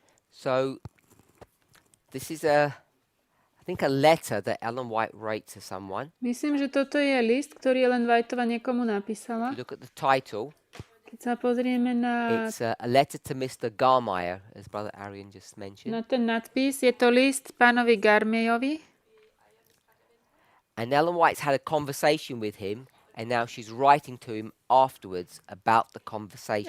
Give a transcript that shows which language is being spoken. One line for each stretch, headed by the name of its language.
English: So, this is I think a letter that Ellen White wrote to someone.
Slovak: Myslím, že toto je list, ktorý Ellen Whiteová niekomu napísala.
English: You look at the title.
Slovak: Keď sa pozrieme na
English: It's a letter to Mr. Garmeyer, as Brother Arian just mentioned.
Slovak: ten nadpis, je to list pánovi Garmejovi.
English: And Ellen White's had a conversation with him, and now she's writing to him afterwards about the conversation.